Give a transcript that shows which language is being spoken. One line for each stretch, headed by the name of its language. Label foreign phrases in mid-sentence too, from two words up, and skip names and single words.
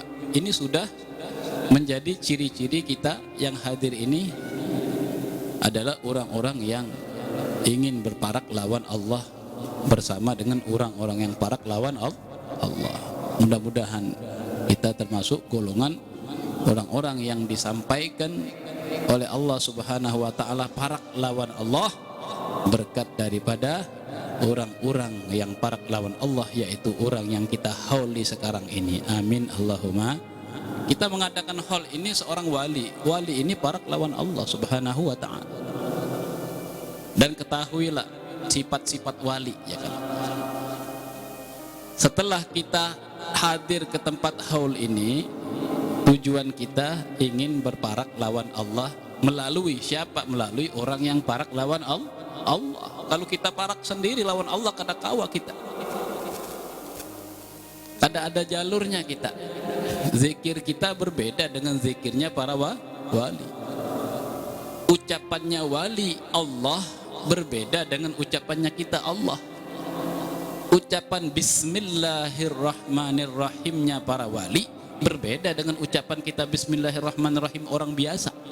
Indonesian: Ini sudah menjadi ciri-ciri kita yang hadir ini adalah orang-orang yang ingin berparak lawan Allah bersama dengan orang-orang yang
Banjar: parak lawan Allah.
Indonesian: Mudah-mudahan kita termasuk golongan orang-orang yang disampaikan oleh Allah Subhanahu wa taala
Banjar: parak lawan Allah
Indonesian: berkat daripada orang-orang yang
Banjar: parak lawan Allah,
Indonesian: yaitu orang yang kita hauli sekarang ini. Amin Allahumma. Kita mengadakan haul ini seorang wali. Wali ini
Banjar: parak lawan Allah
Indonesian: Subhanahu wa taala. Dan ketahuilah sifat-sifat wali, ya kan. Setelah kita hadir ke tempat haul ini, tujuan kita ingin berparak lawan Allah melalui siapa? Melalui orang yang
Banjar: parak lawan Allah.
Indonesian: Kalau kita parak sendiri lawan Allah,
Banjar: kada kawa kita. Kada ada jalurnya kita.
Indonesian: Zikir kita berbeda dengan zikirnya para wali. Ucapannya wali Allah berbeda dengan ucapannya kita Allah. Ucapan Bismillahirrahmanirrahimnya para wali berbeda dengan ucapan kita Bismillahirrahmanirrahim orang biasa.